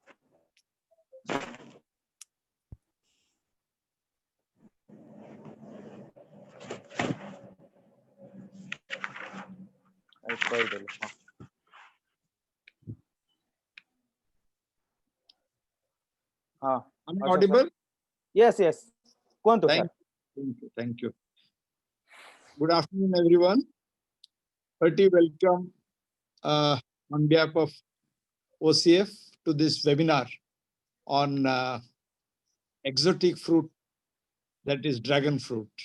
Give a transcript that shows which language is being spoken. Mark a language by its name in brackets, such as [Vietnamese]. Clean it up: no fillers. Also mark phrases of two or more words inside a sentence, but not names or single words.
[Odia] କରିଦେଲି ହଁ। ହଁ [English] I'm audible? [Odia] yes କୁହନ୍ତୁ ସାର୍। [English] Thank you. Good afternoon, everyone. Hearty welcome on behalf of OCF to this webinar on exotic fruit, that is dragon fruit.